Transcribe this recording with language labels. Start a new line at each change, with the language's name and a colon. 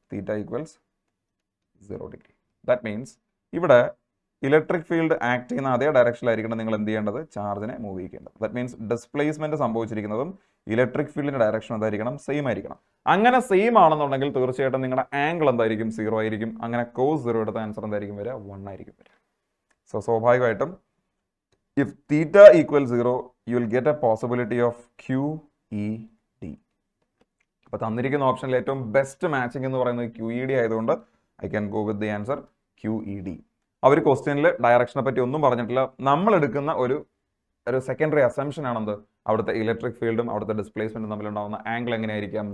English: Theta equals 0 degree.
Malayalam: That means ഇവിടെ electric field act ചെയ്യുന്ന അതേ ഡയറക്ഷനിലായിരിക്കണം നിങ്ങൾ എന്ത് ചെയ്യേണ്ടത്? ചാർജിനെ മൂവ് ചെയ്യേണ്ടത്. ദാറ്റ് മീൻസ് ഡിസ്പ്ലേസ്മെന്റ് സംഭവിച്ചിരിക്കുന്നതും ഇലക്ട്രിക് ഫീൽഡിന്റെ ഡയറക്ഷൻ എന്തായിരിക്കണം? സെയിം ആയിരിക്കണം. അങ്ങനെ സെയിം ആണെന്നുണ്ടെങ്കിൽ തീർച്ചയായിട്ടും നിങ്ങളുടെ ആംഗിൾ എന്തായിരിക്കും? 0 ആയിരിക്കും. അങ്ങനെ കോസ് 0 എടുത്ത ആൻസർ എന്തായിരിക്കും വരിക? 1 ആയിരിക്കും വരിക. സോ സ്വാഭാവികമായിട്ടും
English: if theta equals 0 you will get a possibility of QED.
Malayalam: അപ്പോൾ തന്നിരിക്കുന്ന ഓപ്ഷനിൽ ഏറ്റവും ബെസ്റ്റ് മാച്ചിങ് എന്ന് പറയുന്നത് QED ആയതുകൊണ്ട്
English: I can go with the answer QED.
Malayalam: അവർ ക്വസ്റ്റ്യനിൽ ഡയറക്ഷനെ പറ്റി ഒന്നും പറഞ്ഞിട്ടില്ല. നമ്മൾ എടുക്കുന്ന ഒരു സെക്കൻഡറി അസംഷൻ ആണെന്ത്? അവിടുത്തെ ഇലക്ട്രിക് ഫീൽഡും അവിടുത്തെ ഡിസ്പ്ലേസ്മെന്റും തമ്മിലുണ്ടാവുന്ന ആംഗിൾ എങ്ങനെയായിരിക്കാം?